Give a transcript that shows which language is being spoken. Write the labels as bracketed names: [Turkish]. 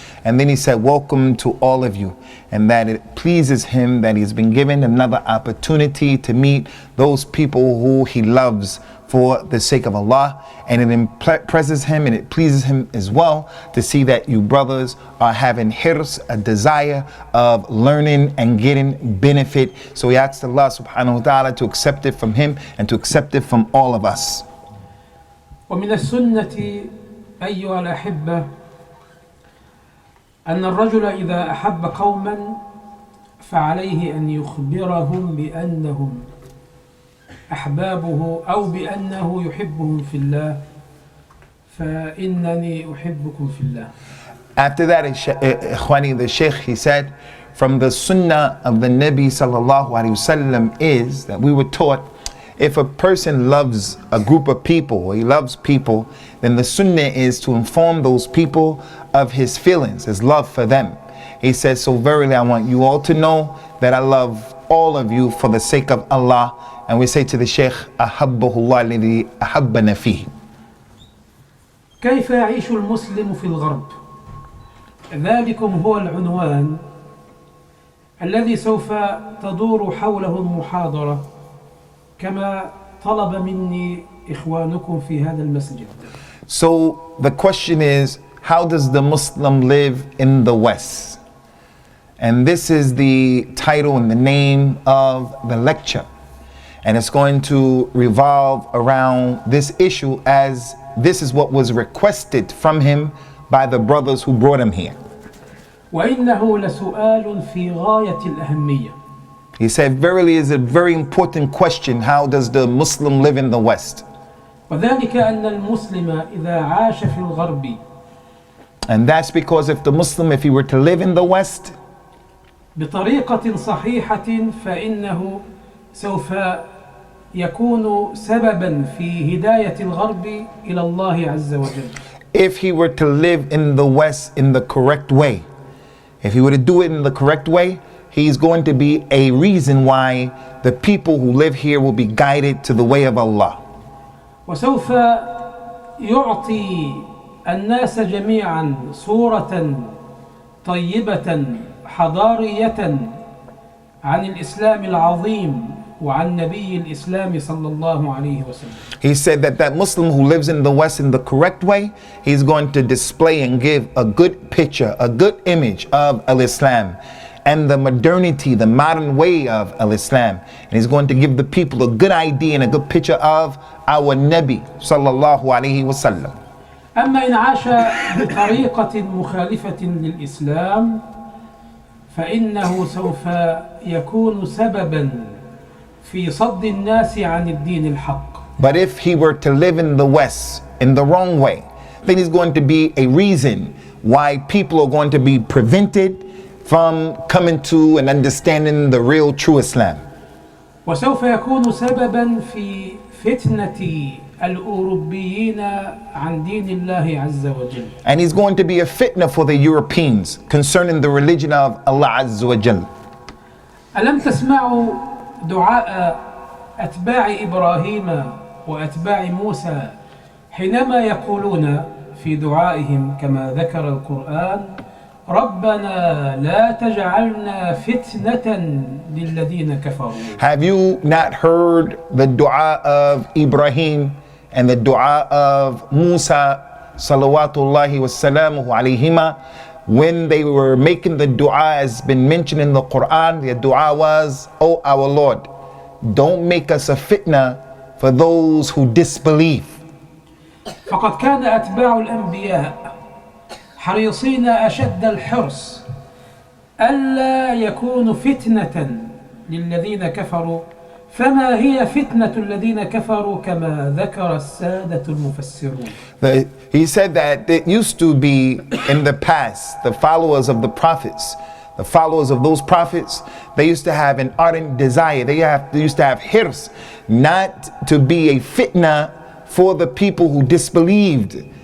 [English] And then he said, welcome to all of you, and that it pleases him that he's been given another opportunity to meet those people who he loves for the sake of Allah, and it impresses him and it pleases him as well to see that you brothers are having hirs, a desire of learning and getting benefit. So he asks Allah subhanahu wa ta'ala to accept it from him and to accept it from all of us. [Arabic] ومن السنة أيها الأحبة أن الرجل إذا أحب قوما فعليه أن يخبرهم بأنهم أحبابه أو بأنه يحبهم في الله فإنني أحبكم في الله. [English] After that, Ikhwani, the Shaykh, he said, from the sunnah of the Nabi sallallahu alaihi wasallam is that we were taught, if a person loves a group of people or he loves people, then the sunnah is to inform those people of his feelings, his love for them. He says, so verily I want you all to know that I love all of you for the sake of Allah. And we say to the Shaykh, [Arabic] أحبه الله الذي أحبنا فيه. كيف يعيش المسلم في الغرب؟ ذلكم هو العنوان الذي سوف تدور حوله المحاضرة كما طلب مني إخوانكم في هذا المسجد. [English] So the question is, how does the Muslim live in the West? And this is the title and the name of the lecture. And it's going to revolve around this issue, as this is what was requested from him by the brothers who brought him here. [Arabic] وإنه لسؤال في غاية الأهمية. [English] He said, verily is a very important question. How does the Muslim live in the West? [Arabic] وذلك أن المسلم إذا عاش في الغرب [English] And that's because if the Muslim, if he were to live in the West, [Arabic] بطريقة صحيحة فإنه سوف يكون سببا في هداية الغرب إلى الله عز وجل. [English] if he were to live in the West in the correct way, if he were to do it in the correct way, he's going to be a reason why the people who live here will be guided to the way of Allah. [Arabic] وسوف يعطي الناس جميعا صورة طيبة حضارية عن الإسلام العظيم وعن نبي الإسلام صلى الله عليه وسلم. [English] He said that Muslim who lives in the West in the correct way, he's going to display and give a good picture, a good image of Al-Islam and the modernity, the modern way of Al-Islam. And he's going to give the people a good idea and a good picture of our Nabi sallallahu alayhi wa sallam. [Arabic] أما إن عاش بطريقة مخالفة للإسلام فإنه سوف يكون سببا في صد الناس عن الدين الحق. [English] But if he were to live in the West in the wrong way, then he's going to be a reason why people are going to be prevented from coming to and understanding the real true Islam. [Arabic] وسوف يكون سببا في فتنة الأوروبيين عن دين الله عز وجل. [English] And he's going to be a fitna for the Europeans concerning the religion of Allah Azza wa Jal. [Arabic] ألم تسمعوا دعاء أتباع إبراهيم وأتباع موسى حينما يقولون في دعائهم كما ذكر القرآن ربنا لا تجعلنا فتنة للذين كفروا. [English] Have you not heard the dua of Ibrahim and the dua of Musa salawatullahi wassalamuhu alayhima? When they were making the dua as been mentioned in the Qur'an, the dua was, "Oh our Lord, don't make us a fitna for those who disbelieve." [Arabic] فقد كان أتباع الأنبياء حريصين أشد الحرص ألا يكون فتنة للذين كفروا فما هي فتنة الذين كفروا كما ذكر السادة المفسرون. [English] He said that it used to be in the past, the followers of the prophets, the followers of those prophets, they used to have an ardent desire, they used to have hirs, not to be a fitna for the people who disbelieved.